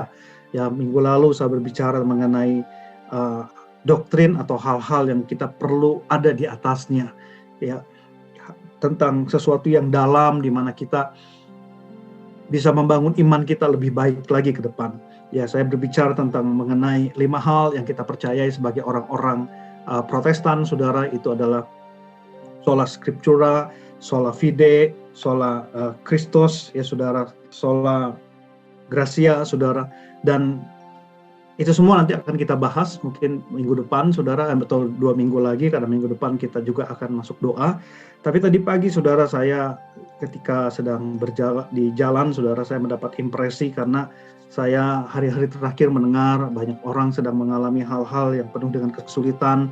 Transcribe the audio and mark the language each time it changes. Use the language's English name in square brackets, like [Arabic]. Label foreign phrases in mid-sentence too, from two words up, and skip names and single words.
[Indonesian] Ya minggu lalu saya berbicara mengenai doktrin atau hal-hal yang kita perlu ada di atasnya. Ya, tentang sesuatu yang dalam, di mana kita bisa membangun iman kita lebih baik lagi ke depan. Ya, saya berbicara tentang mengenai 5 hal yang kita percayai sebagai orang-orang Protestan, saudara. Itu adalah [Latin] sola scriptura, sola fide, sola Christus, [Indonesian] ya saudara, [Latin] sola gratia, [Indonesian] saudara. Dan itu semua nanti akan kita bahas mungkin minggu depan, saudara, atau 2 minggu lagi, karena minggu depan kita juga akan masuk doa. Tapi tadi pagi, saudara, saya ketika sedang berjalan di jalan, saudara, saya mendapat impresi karena saya hari-hari terakhir mendengar banyak orang sedang mengalami hal-hal yang penuh dengan kesulitan.